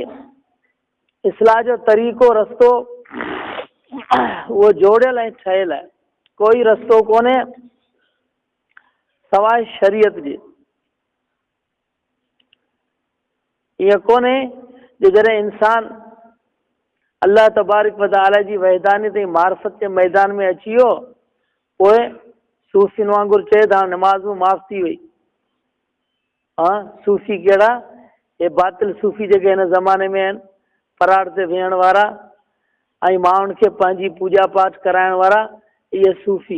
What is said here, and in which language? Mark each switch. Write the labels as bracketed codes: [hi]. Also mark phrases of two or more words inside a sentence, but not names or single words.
[sd] इस्लाह जो तरीक़ो रस्तो उहो जोड़ियल ऐं ठहियल आहे। कोई रस्तो कोन्हे सवाइ शरीयत जे। ईअं कोन्हे जो जॾहिं इंसान [ar] الله تبارك وتعالى [sd] जी वहदानियत ऐं मार्फत जे मैदान में अची वियो, पोइ सूफ़ियुनि वांगुरु चए त हाणे नमाज़ बि माफ़ थी वई। हा, सूफ़ी कहिड़ा? हे बातिल सूफ़ी जेके हिन ज़माने में आहिनि, पराड़ ते वेहण वारा ऐं माण्हुनि खे पंहिंजी पूॼा पाठ कराइण वारा, इहे सूफ़ी।